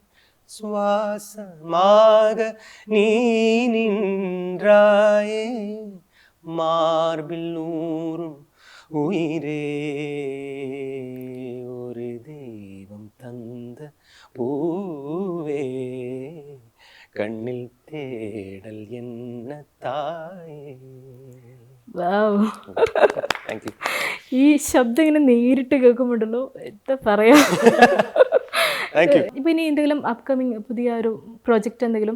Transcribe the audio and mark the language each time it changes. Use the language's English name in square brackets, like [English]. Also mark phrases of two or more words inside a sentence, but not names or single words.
[Tamil] சுவாசமாக நீ நின்றாயே, மார்பில் ஊறும் உயிரே, ஒரு தெய்வம் தந்த பூவே, [Malayalam] കണ്ണിൽ തേടൽ എന്ന തായേ. വാവ്. [English] thank you. [Malayalam] ഈ ശബ്ദം ഇങ്ങനെ നേരിട്ട് കേൾക്കുമ്പോണ്ടല്ലോ എന്താ പറയാ. [English] thank you. [Malayalam] ഇപ്പൊ ഇനി എന്തെങ്കിലും അപ്കമിങ് പുതിയ ഒരു പ്രോജക്റ്റ് എന്തെങ്കിലും?